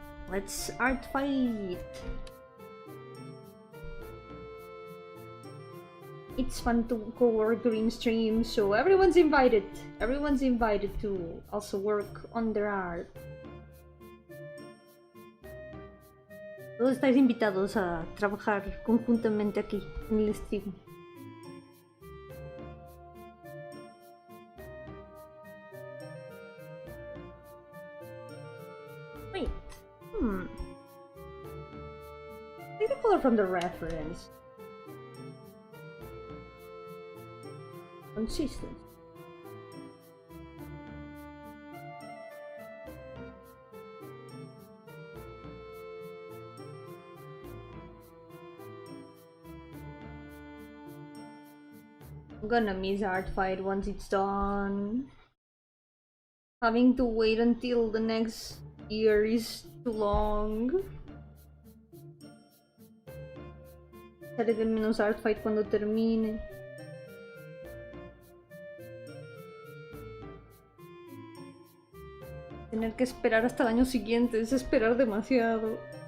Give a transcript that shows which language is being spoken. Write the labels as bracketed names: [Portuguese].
[English] Let's art fight! It's fun to co-work during stream, so everyone's invited. Everyone's invited to also work on their art. [Spanish] Todos estáis invitados a trabajar conjuntamente aquí en el stream. [English] Wait. Take the color from the reference. Consistent. I'm gonna miss art fight once it's done. Having to wait until the next year is too long. [Spanish] Haré de menos art fight cuando termine. Tener que esperar hasta el año siguiente es esperar demasiado.